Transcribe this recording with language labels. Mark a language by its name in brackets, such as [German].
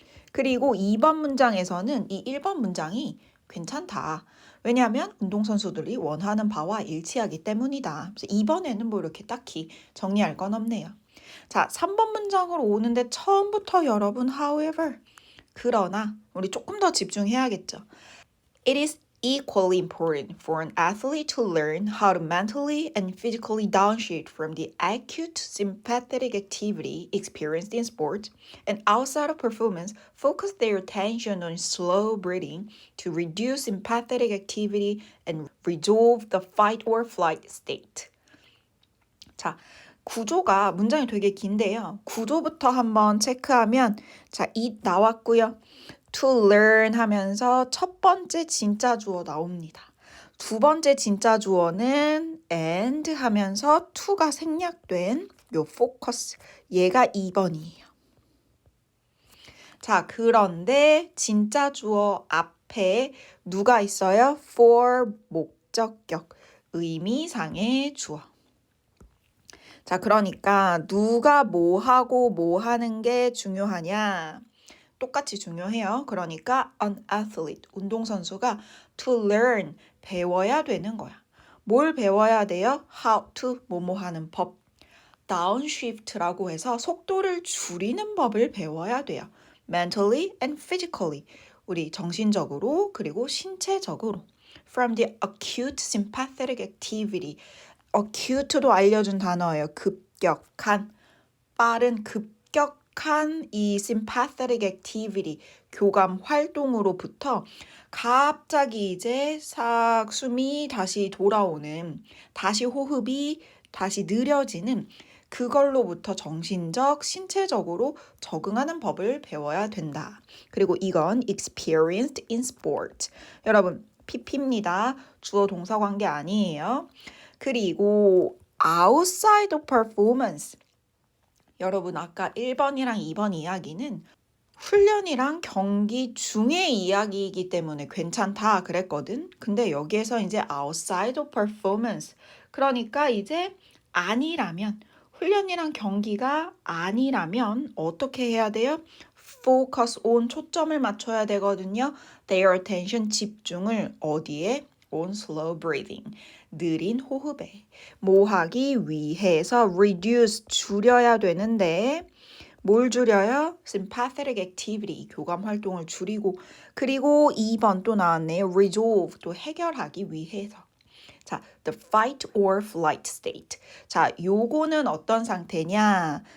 [Korean] 그리고 2번 문장에서는 이 1번 문장이 괜찮다. 왜냐하면 운동선수들이 원하는 바와 일치하기 때문이다. 그래서 2번에는 뭐 이렇게 딱히 정리할 건 없네요. 자, 3번 문장으로 오는데 처음부터 여러분 however 그러나 우리 조금 더 집중해야겠죠. [English] It is equally important for an athlete to learn how to mentally and physically downshift from the acute sympathetic activity experienced in sport and outside of performance, focus their attention on slow breathing to reduce sympathetic activity and resolve the fight or flight state. [Korean] 자, 구조가 문장이 되게 긴데요. 구조부터 한번 체크하면 자, it 나왔고요. to learn 하면서 첫 번째 진짜 주어 나옵니다. 두 번째 진짜 주어는 and 하면서 to가 생략된 요 focus. 얘가 2번이에요. 자, 그런데 진짜 주어 앞에 누가 있어요? for 목적격. 의미상의 주어. 자, 그러니까 누가 뭐 하고 뭐 하는 게 중요하냐? 똑같이 중요해요. 그러니까 [English] an athlete, [Korean] 운동선수가 to learn, 배워야 되는 거야. 뭘 배워야 돼요? how to, 뭐뭐 하는 법. downshift라고 해서 속도를 줄이는 법을 배워야 돼요. [English] mentally and physically. [Korean] 우리 정신적으로 그리고 신체적으로. [English] From the acute sympathetic activity. [Korean] acute도 알려준 단어예요. 급격한, 빠른 급격한 이 [English] sympathetic activity, [Korean] 교감 활동으로부터 갑자기 이제 싹 숨이 다시 돌아오는, 다시 호흡이 다시 느려지는 그걸로부터 정신적, 신체적으로 적응하는 법을 배워야 된다. 그리고 이건 [English] experienced in sport. [Korean] 여러분, PP입니다. 주어 동사 관계 아니에요. [English] 그리고 outside of performance. [Korean] 여러분 아까 1번이랑 2번 이야기는 훈련이랑 경기 중의 이야기이기 때문에 괜찮다 그랬거든. 근데 여기에서 이제 outside of performance. 그러니까 이제 아니라면, 훈련이랑 경기가 아니라면 어떻게 해야 돼요? focus on, 초점을 맞춰야 되거든요. [English] their attention, [Korean] 집중을 어디에? [English] on slow breathing, [Korean] 느린 호흡에. 뭐 하기 위해서 reduce, 줄여야 되는데 뭘 줄여요? [English] sympathetic activity, [Korean] 교감 활동을 줄이고. 그리고 2번 또 나왔네요. resolve, 또 해결하기 위해서. 자, [English] the fight or flight state. [Korean] 자, 요거는 어떤 상태냐?